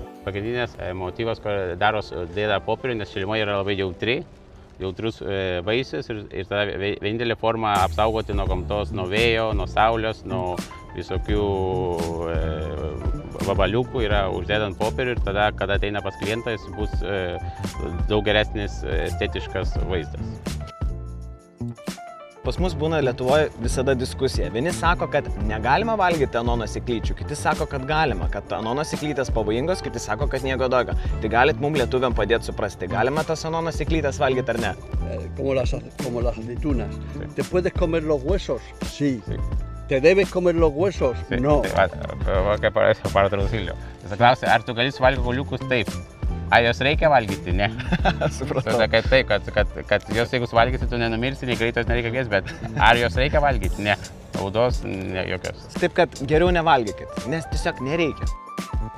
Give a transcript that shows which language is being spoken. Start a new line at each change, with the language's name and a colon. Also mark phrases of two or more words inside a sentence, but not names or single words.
Lithuanian: Pagrindinės motyvas, kur dėda popierių, nes Čilimoja yra labai jautrus vaisius ir tada vienintelė forma apsaugoti nuo gamtos, nuo vėjo, nuo saulės, nuo visokių vabaliukų yra uždėdant popierių ir tada, kada ateina pas klientą, jis bus daug geresnis estetiškas vaizdas. Pas mus būna Lietuvoje visada diskusija. Vieni sako, kad negalima valgyti anono sėklyčių, kiti sako, kad galima, kad anono sėklytės pavojingos, kiti sako, kad nieko daugiau. Tai galit mums lietuviam padėti suprasti, galima tas anono sėklytės valgyti ar ne?
Spanish: Como las aceitunas. ¿Te puedes comer los huesos? Sí. ¿Te debes comer los huesos? No. Para traducirlo.
Lithuanian: Jis klausia, ar tu gali suvalgyti kauliukus? Taip. Ar jos reikia valgyti? Ne. Supratau. Kad jos jeigu suvalgysi, tu nenumirsi, nei greitos nereikia gės, bet ar jos reikia valgyti? Ne. Naudos ne jokios. Taip, kad geriau nevalgykit, nes tiesiog nereikia.